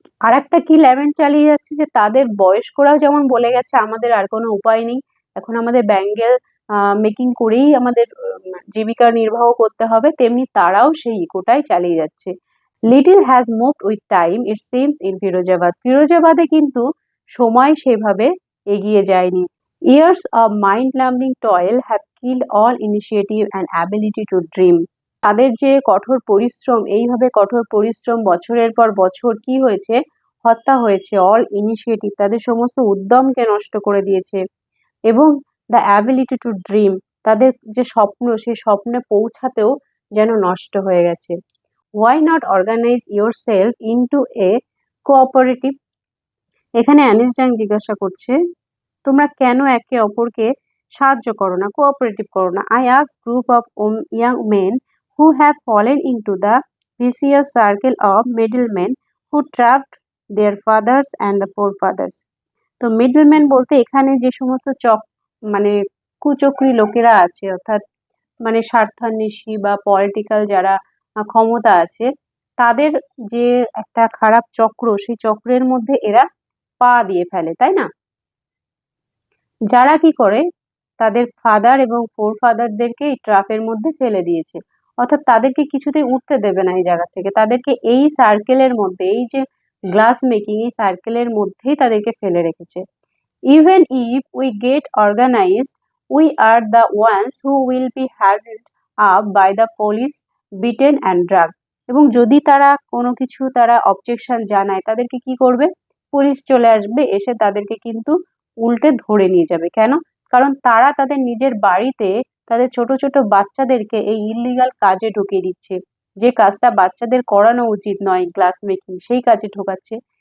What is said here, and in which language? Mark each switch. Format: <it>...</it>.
<bn>আর একটা কি ল্যামেন্ট চালিয়ে যাচ্ছে, যে তাদের বয়স্করাও যেমন বলে গেছে আমাদের আর কোনো উপায় নেই, এখন আমাদের ব্যাঙ্গেল মেকিং করেই আমাদের জীবিকা নির্বাহ করতে হবে, তেমনি তারাও সেই ইকোটাই চালিয়ে যাচ্ছে।</bn> <en>little has moved with time it seems in Firozabad,</en> <bn>ফিরোজাবাদে কিন্তু সময় সেভাবে এগিয়ে যায়নি।</bn> <en>Years of mind numbing toil have killed all initiative and ability to dream.</en> <bn>তাদের যে কঠোর পরিশ্রম, এইভাবে কঠোর পরিশ্রম বছরের পর বছর কি হয়েছে, হত্যা হয়েছে।</bn> <en>all initiative,</en> <bn>তাদের সমস্ত উদ্যমকে নষ্ট করে দিয়েছে। এবং</bn> <en>the ability to dream,</en> <bn>তাদের যে স্বপ্ন, সেই স্বপ্নে পৌঁছাতেও যেন নষ্ট হয়ে গেছে।</bn> <en>Why not organize yourself into a cooperative?</en> <bn>এখানে অ্যানিস জাং জিজ্ঞাসা করছে, তোমরা কেন একে অপরকে সাহায্য করো না, কোঅপারেটিভ করো না?</bn> <en>I asked group of young men who have fallen into the vicious circle of middlemen who trapped their fathers and the forefathers.</en> <bn>তো মিডলম্যান বলতে এখানে যে সমস্ত মানে কুচক্রী লোকেরা আছে, অর্থাৎ মানে স্বার্থান্বেষী বা পলিটিক্যাল যারা ক্ষমতা আছে, তাদের যে একটা খারাপ চক্র, সেই চক্রের মধ্যে এরা পা দিয়ে ফেলে, তাই না? যারা কি করে, তাদের ফাদার এবং ফোর ফাদারদেরকে এই ট্রাপের মধ্যে ফেলে দিয়েছে, অর্থাৎ তাদেরকে কিছুতেই উঠতে দেবে না এই জায়গা থেকে, তাদেরকে এই সার্কেলের মধ্যে, এই যে গ্লাস মেকিং, এই সার্কেলের মধ্যেই তাদেরকে ফেলে রেখেছে।</bn> <en>Even if we get organized, we are the ones who will be held up by the police, beaten and drugged.</en> <bn>এবং যদি তারা কোনো কিছু তারা অবজেকশন জানায়, তাদেরকে কি করবে? পুলিশ চলে আসবে, এসে তাদেরকে কিন্তু উল্টে ধরে নিয়ে যাবে। কেন? কারণ তারা তাদের নিজের বাড়িতে তাদের ছোট ছোট বাচ্চাদেরকে এই ইললিগাল কাজে ঢুকিয়ে দিচ্ছে, যে কাজটা বাচ্চাদের করানো উচিত নয়, গ্লাস মেকিং, সেই কাজে ঢোকাচ্ছে।</bn>